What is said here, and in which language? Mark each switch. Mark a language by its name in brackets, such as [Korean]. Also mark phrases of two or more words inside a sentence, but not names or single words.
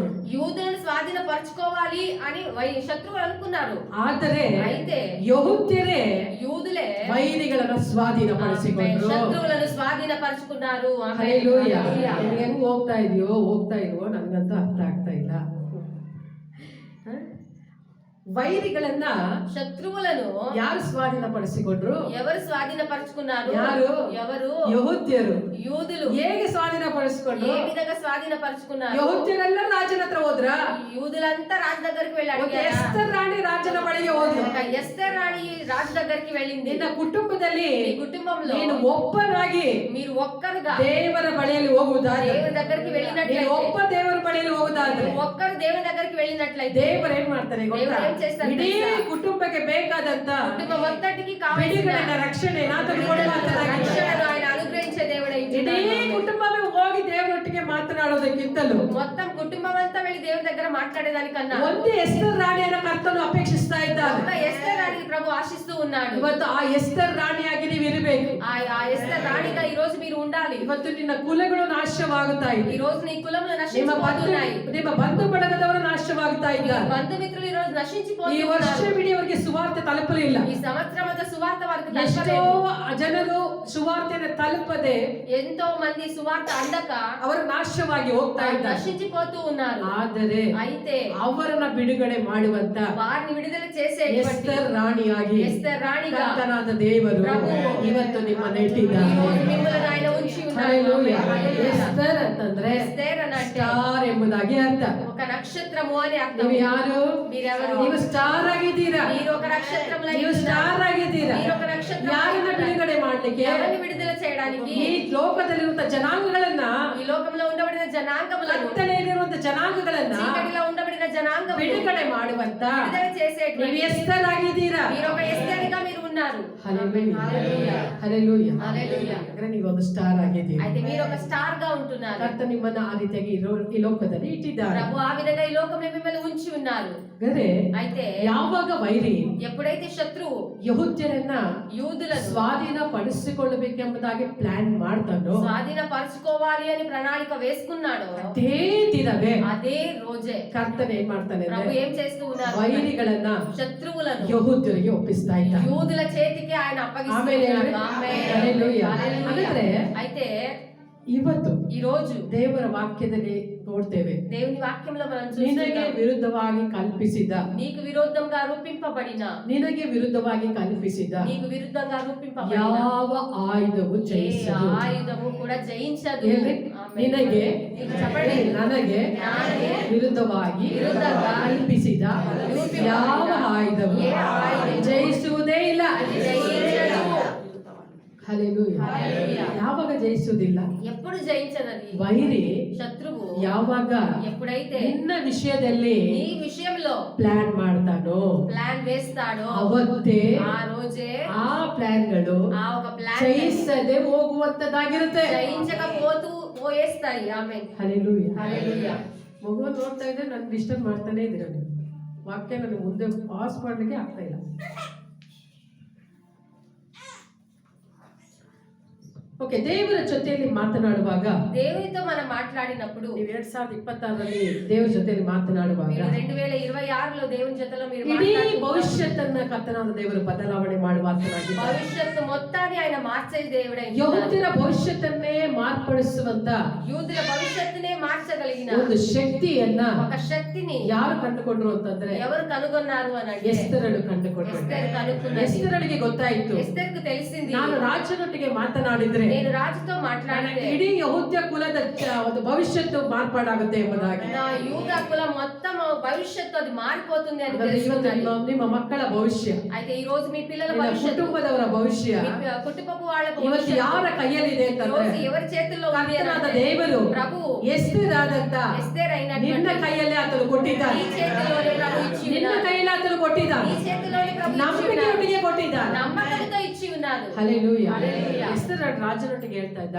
[Telugu] యూదులను స్వాధీనపరచుకోవాలి అని శత్రువులు అనుకున్నారు. [Kannada] ಆದರೆ [Telugu] అయితే [Kannada] ಯಹೂದ್ಯರೇ [Telugu] యూదులే [Kannada] ವೈರಿಗಳನ್ನ ಸ್ವಾಧೀನಪಡಿಸಿಕೊಂಡ್ರು. [Telugu] శత్రువులను స్వాధీనపరచుకున్నారు. [Kannada] ಹಲ್ಲೆಲೂಯಾ. ನಿಮ್ಗೆ ಹೆಂಗ್ ಹೋಗ್ತಾ ಇದೆಯೋ ನನಗಂತೂ ಅರ್ಥ ಆಗ್ತಾ ಇಲ್ಲ. ವೈರಿಗಳನ್ನ [Telugu] శత్రువులను [Kannada] ಯಾರು ಸ್ವಾಧೀನಪಡಿಸಿಕೊಂಡ್ರು? [Telugu] ఎవరు స్వాధీనపరచుకున్నారు? [Kannada] ಯಾರು? [Telugu] ఎవరు? [Kannada] ಯಹೂದ್ಯರು. [Telugu] యూదులు. [Kannada] ಹೇಗೆ ಸ್ವಾಧೀನಪಡಿಸಿಕೊಂಡ್ರು? [Telugu] ఏ విధంగా స్వాధీనపరచుకున్నారు? [Kannada] ಯಹೂದ್ಯರೆಲ್ಲ ರಾಜನ ಹತ್ರ ಹೋದ್ರ. [Telugu] యూదులంతా రాజు దగ్గరికి వెళ్ళి అడిగారా? [Kannada] ಎಸ್ತರ್ ರಾಣಿ ರಾಜನ ಬಳಿಗೆ ಹೋದ್ರು. [Telugu] ఒక ఎస్తేర్ రాణి రాజు దగ్గరికి వెళ్ళింది. [Kannada] ನಿನ್ನ ಕುಟುಂಬದಲ್ಲಿ [Telugu] మీ కుటుంబంలో [Kannada] ನೀನು ಒಬ್ಬನಾಗಿ [Telugu] మీరు ఒక్కరుగా [Kannada] ದೇವರ ಬಳಿಯಲ್ಲಿ ಹೋಗುವುದಾದ್ರೆ, [Telugu] దేవుని దగ్గరికి [Kannada] ನೀನು [Telugu] వెళ్ళినట్లయితే, [Kannada] ಒಬ್ಬ ದೇವರ ಬಳಿಯಲ್ಲಿ ಹೋಗುವುದಾದ್ರೆ [Telugu] ఒక్కరు దేవుని దగ్గరికి వెళ్ళినట్లయితే [Kannada] ದೇವರು ಏನ್ ಮಾಡ್ತಾರೆ ಗೊತ್ತಾ? ದೇವರು ಏನ್ చేస్తారు ಇಡೀ [Telugu] తెలుసా? [Kannada] ಕುಟುಂಬಕ್ಕೆ ಬೇಕಾದಂತ [Telugu] కుటుంబం మొత్తానికి కావాల్సిన [Kannada] ಬಿಡುಗಡೆನ ರಕ್ಷಣೆನ ತೆಗೆದುಕೊಳ್ಳುವಂತನಾಗಿದ್ದಾನೆ. [Telugu] రక్షణను ఆయన అనుగ్రహించే దేవుడై [Kannada] ಇಡೀ [Telugu] ఉన్నాడు. [Kannada] ಕುಟುಂಬವೇ ಹೋಗಿ ದೇವರೊಟ್ಟಿಗೆ ಮಾತನಾಡೋದಕ್ಕಿಂತಲೂ [Telugu] మొత్తం కుటుంబం అంతా వెళ్ళి దేవుని దగ్గర మాట్లాడేదానికన్నా [Kannada] ಒಂದೇ ಎಸ್ತರ್ ರಾಣಿಯನ್ನ ಕರ್ತನು ಅಪೇಕ್ಷಿಸ್ತಾ ಇದ್ದಾನೆ. [Telugu] ఒక ఎస్తేర్ రాణిని ప్రభు ఆశిస్తూ ఉన్నాడు. [Kannada] ಇವತ್ತು ಆ ಎಸ್ತರ್ ರಾಣಿಯಾಗಿ ನೀವು ಇರಬೇಕು. [Telugu] ఆ ఎస్తేర్ రాణిగా ఈ రోజు మీరు ఉండాలి. [Kannada] ಇವತ್ತು ನಿನ್ನ ಕುಲಗಳು ನಾಶವಾಗುತ್ತಾ ಇದೆ. [Telugu] ఈ రోజు నీ కులములు [Kannada] ನಿಮ್ಮ [Telugu] నశించిపోతున్నాయి. [Kannada] ಬಂಧು ಬಳಗದವರು ನಾಶವಾಗುತ್ತಾ [Telugu] నీ [Kannada] ಇದ್ದಾರೆ. [Telugu] బంధుమిత్రులు ఈ రోజు [Kannada] ಈ [Telugu] నశించిపోతున్నారు. [Kannada] ವರ್ಷವಿಡೀ ಅವರಿಗೆ ಸುವಾರ್ತೆ ತಲುಪಲಿಲ್ಲ. [Telugu] ఈ సంవత్సరం అంతా సువార్త వారికి [Kannada] ಎಷ್ಟೋ [Telugu] తలపలేదు. [Kannada] ಜನರು ಸುವಾರ್ತೆಯನ್ನು ತಲುಪದೆ [Telugu] ఎంతో మంది సువార్త అందక [Kannada] ಅವರು ನಾಶವಾಗಿ ಹೋಗ್ತಾ [Telugu] వారు [Kannada] ಇದ್ದಾರೆ. [Telugu] నశించిపోతూ ఉన్నారు. [Kannada] ಆದರೆ [Telugu] అయితే [Kannada] ಅವರನ್ನ ಬಿಡುಗಡೆ ಮಾಡುವಂತ [Telugu] వారిని విడుదల చేసేటువంటి [Kannada] ಎಸ್ತರ್ ರಾಣಿಯಾಗಿ [Telugu] ఎస్తేర్ రాణిగా [Kannada] ಕರ್ತನಾದ ದೇವರು ಇವತ್ತು ನಿಮ್ಮನ್ನು ಇಟ್ಟಿದ್ದಾನೆ. [Telugu] ఈ రోజు మిమ్మల్ని ఆయన ఉంచి ఉన్నారు. [Kannada] ಹಲ್ಲೆಲೂಯಾ. [Telugu] హల్లెలూయా. [Kannada] ಎಸ್ತರ್ ಅಂತಂದ್ರೆ [Telugu] ఎస్తేర్ అని అంటే [Kannada] ಸ್ಟಾರ್ ಎಂಬುದಾಗಿ ಅರ್ಥ. [Telugu] ఒక నక్షత్రము అని అర్థం. [Kannada] ನೀವು ಯಾರು? [Telugu] మీరెవరు? [Kannada] ನೀವು ಸ್ಟಾರ್ ಆಗಿದ್ದೀರಾ. [Telugu] మీరు ఒక నక్షత్రములై [Kannada] ನೀವು [Telugu] ఉన్నారు. [Kannada] ಸ್ಟಾರ್ ಆಗಿದ್ದೀರಾ. [Telugu] మీరు ఒక నక్షత్రం. [Kannada] ಯಾರನ್ನ ಬಿಡುಗಡೆ ಮಾಡ್ಲಿಕ್ಕೆ? [Telugu] ఎవరిని విడుదల చేయడానికి? [Kannada] ಈ ಲೋಕದಲ್ಲಿರುವಂತ ಜನಾಂಗಗಳನ್ನ, [Telugu] ఈ లోకంలో ఉండబడిన జనాంగములను, [Kannada] ಕತ್ತಲೆಯಲ್ಲಿರುವಂತ ಜನಾಂಗಗಳನ್ನ [Telugu] చీకటిలో ఉండబడిన జనాంగములను [Kannada] ಬಿಡುಗಡೆ ಮಾಡುವಂತ [Telugu] విడుదల చేసేటువంటి [Kannada] ನೀವು ಎಸ್ತರ್ ಆಗಿದ್ದೀರಾ. [Telugu] మీరు ఒక ఎస్తేరుగా మీరు ఉన్నారు. [Kannada] ಹಲ್ಲೆಲೂಯಾ. [Telugu] హల్లెలూయా. [Kannada] ಹಲ್ಲೆಲೂಯಾ. [Telugu] హల్లెలూయా. [Kannada] ಯಾಕಂದ್ರೆ ನೀವು ಒಂದು ಸ್ಟಾರ್ ಆಗಿದ್ದೀರಿ. [Telugu] అయితే మీరు ఒక స్టార్ గా ఉంటున్నారు. [Kannada] ಕರ್ತ ನಿಮ್ಮನ್ನ ಆ ರೀತಿಯಾಗಿ ಈ ಲೋಕದಲ್ಲಿ ಇಟ್ಟಿದ್ದಾರೆ. [Telugu] ప్రభు ఆ విధంగా ఈ లోకంలో మిమ్మల్ని ఉంచి ఉన్నారు. [Kannada] ಗರೆ [Telugu] అయితే [Kannada] ಯಾವಾಗ ವೈರಿ [Telugu] ఎప్పుడైతే శత్రువు [Kannada] ಯಹೂದ್ಯರನ್ನ [Telugu] యూదులను [Kannada] ಸ್ವಾಧೀನ ಪಡಿಸಿಕೊಳ್ಳಬೇಕೆಂಬುದಾಗಿ ಪ್ಲಾನ್ ಮಾಡ್ತಾನೋ, [Telugu] స్వాధీన పరచుకోవాలి అని ప్రణాళిక వేసుకున్నాడో [Kannada] ಅದೇ ದಿನವೇ [Telugu] అదే రోజే [Kannada] ಕರ್ತನ ಏನ್ ಮಾಡ್ತಾನೆ [Telugu] ప్రభు [Kannada] ಅಂದ್ರೆ [Telugu] ఏం చేస్తూ ఉన్నారు? [Kannada] ವೈರಿಗಳನ್ನ [Telugu] శత్రువులను [Kannada] ಯಹೂದ್ಯರಿಗೆ ಒಪ್ಪಿಸ್ತಾ ಇದ್ದ. [Telugu] యూదుల చేతికి ఆయన [Kannada] ಆಮೇಲೆ [Telugu] అప్పగిస్తున్నాడు. ఆమేన్. హల్లెలూయా. హల్లెలూయా. [Kannada] ಹಾಗಾದ್ರೆ [Telugu] అయితే [Kannada] ಇವತ್ತು [Telugu] ఈ రోజు [Kannada] ದೇವರ ವಾಕ್ಯದಲ್ಲಿ ನೋಡ್ತೇವೆ, [Telugu] దేవుని వాక్యంలో మనం [Kannada] ನಿನಗೆ [Telugu] చూస్తున్నాం, [Kannada] ವಿರುದ್ಧವಾಗಿ ಕಲ್ಪಿಸಿದ, [Telugu] నీకు విరోధంగా రూపింపబడిన, [Kannada] ನಿನಗೆ ವಿರುದ್ಧವಾಗಿ ಕಲ್ಪಿಸಿದ [Telugu] నీకు విరుద్ధంగా రూపింపబడిన [Kannada] ಯಾವ ಆಯುಧವು [Telugu] ఏ [Kannada] ಜಯಿಸದು. [Telugu] ఆయుధము కూడా జయించదు. [Kannada] ಹೇಳ್ರಿ, [Telugu] ఆమేన్. [Kannada] ನಿನಗೆ [Telugu] నీకు చెప్పండి, [Kannada] ನನಗೆ ವಿರುದ್ಧವಾಗಿ ಕಲ್ಪಿಸಿದ ಯಾವ ಆಯುಧವು [Telugu] ఏ ఆయుధము [Kannada] ಜಯಿಸುವುದೇ ಇಲ್ಲ. [Telugu] జయించదు. [Kannada] ಹಲ್ಲೆಲೂಯಾ. [Telugu] హల్లెలూయా. [Kannada] ಯಾವಾಗ ಜಯಿಸುವುದಿಲ್ಲ? [Telugu] ఎప్పుడు జయించదది? [Kannada] ವೈರಿ [Telugu] శత్రువు [Kannada] ಯಾವಾಗ [Telugu] ఎప్పుడైతే [Kannada] ನಿನ್ನ ವಿಷಯದಲ್ಲಿ [Telugu] నీ విషయంలో [Kannada] ಪ್ಲಾನ್ ಮಾಡ್ತಾನೋ [Telugu] ప్లాన్ వేస్తాడో [Kannada] ಅವತ್ತೇ [Telugu] ఆ రోజే [Kannada] ಆ ಪ್ಲಾನ್ಗಳು [Telugu] ఆ ఒక ప్లాన్ [Kannada] ಜಯಿಸದೆ ಹೋಗುವಂತದ್ದಾಗಿರುತ್ತೆ. [Telugu] పోయేస్తాయి. ఆమె [Kannada] ಹಲ್ಲೆಲೂಯಾ. [Telugu] హల్లెలూయా. [Kannada] ಮಗುವನ್ನು ನೋಡ್ತಾ ಇದ್ರೆ ನನ್ ಡಿಸ್ಟರ್ಬ್ ಮಾಡ್ತಾನೆ ಇದ್ದೀರ ನೀವು. ವಾಕ್ಯ ನನಗೆ ಮುಂದೆ ಪಾಸ್ ಮಾಡ್ಲಿಕ್ಕೆ ಆಗ್ತಾ ಇಲ್ಲ. ಓಕೆ, ದೇವರ ಜೊತೆಯಲ್ಲಿ ಮಾತನಾಡುವಾಗ, [Telugu] దేవునితో మనం మాట్లాడినప్పుడు, [Kannada] ನೀವು 2026ರಲ್ಲಿ ದೇವರ ಜೊತೆಯಲ್ಲಿ ಮಾತನಾಡುವಾಗ [Telugu] మీరు 2026లో దేవుని జೊತೆలో మీరు [Kannada] ಇಡೀ [Telugu] మాట్లాడుతున్నారు. [Kannada] ಭವಿಷ್ಯತ್ತನ್ನ ಕರ್ತನಾದ ದೇವರು ಬದಲಾವಣೆ ಮಾಡುವ ಆತನಾಗಿದ್ದಾನೆ. [Telugu] భవిష్యత్తు మొత్తాన్ని ఆయన మార్చే దేవుడే. [Kannada] ಯಹೂದ್ಯರ ಭವಿಷ್ಯತ್ತನ್ನೇ ಮಾರ್ಪಡಿಸುವಂತ [Telugu] యూదుల భవిష్యత్తునే మార్చగలిగిన [Kannada] ಒಂದು ಶಕ್ತಿಯನ್ನ [Telugu] ఒక శక్తిని [Kannada] ಯಾರು ಕಂಡುಕೊಂಡ್ರು ಅಂತಂದ್ರೆ [Telugu] ఎవరు కనుగొన్నారు అని అంటే [Kannada] ಎಸ್ತರಳು ಕಂಡುಕೊಂಡ್ರು. [Telugu] ఎస్తేరు కనుక్కున్నది. [Kannada] ಎಸ್ತರಳಿಗೆ ಗೊತ್ತಾಯಿತು, [Telugu] ఎస్తేరుకు తెలిసింది, [Kannada] ನಾನು ರಾಜನೊಟ್ಟಿಗೆ ಮಾತನಾಡಿದ್ರೆ [Telugu] నేను రాజుతో మాట్లాడితే [Kannada] ಇಡೀ ಯಹೂದ್ಯ ಕುಲದ ಒಂದು ಭವಿಷ್ಯತ್ತು ಮಾರ್ಪಾಡಾಗುತ್ತೆ ಎಂಬುದಾಗಿ. [Telugu] నా యూద కులం మొత్తం భవిష్యత్తు అది మారిపోతుంది అని [Kannada] ಹಾಗಾದ್ರೆ ಇವತ್ತು [Telugu] తెలుసుకున్నాను. [Kannada] ನಿಮ್ಮ ಮಕ್ಕಳ ಭವಿಷ್ಯ, [Telugu] అయితే ఈ రోజు మీ పిల్లల [Kannada] ನಿಮ್ಮ [Telugu] భవిష్యత్తు, [Kannada] ಕುಟುಂಬದವರ ಭವಿಷ್ಯ [Telugu] మీ కుటుంబపు వాళ్ళ [Kannada] ಇವತ್ತು [Telugu] భవిష్యత్తు [Kannada] ಯಾರ ಕೈಯಲ್ಲಿದೆ [Telugu] ఈ [Kannada] ಅಂತಂದ್ರೆ [Telugu] రోజు ఎవరి చేతుల్లో ఉంది అని [Kannada] ಕರ್ತನಾದ [Telugu] అంటే [Kannada] ದೇವರು [Telugu] ప్రభు [Kannada] ಎಸ್ತರಾದಂತ [Telugu] ఎస్తేరు [Kannada] ನಿನ್ನ [Telugu] అయినటువంటి [Kannada] ಕೈಯಲ್ಲಿ ಆತನು ಕೊಟ್ಟಿದ್ದಾನೆ. [Telugu] నీ చేతిలోనే ప్రభు ఇచ్చి [Kannada] ನಿನ್ನ [Telugu] ఉన్నాడు. [Kannada] ಕೈಯಲ್ಲಿ ಆತನು ಕೊಟ್ಟಿದ್ದಾನೆ. [Telugu] నీ చేతిలోనే ప్రభు ఇచ్చి ఉన్నాడు. [Kannada] ನಂಬಿಕೆಯೊಟ್ಟಿಗೆ ಕೊಟ್ಟಿದ್ದಾನೆ. [Telugu] నమ్మకంతో ఇచ్చి ఉన్నాడు. [Kannada] ಹಲ್ಲೆಲೂಯಾ. [Telugu] హల్లెలూయా. [Kannada] ಎಸ್ತರ್ ರಾಜನೊಟ್ಟಿಗೆ ಹೇಳ್ತಾ ಇದ್ದಾಳೆ,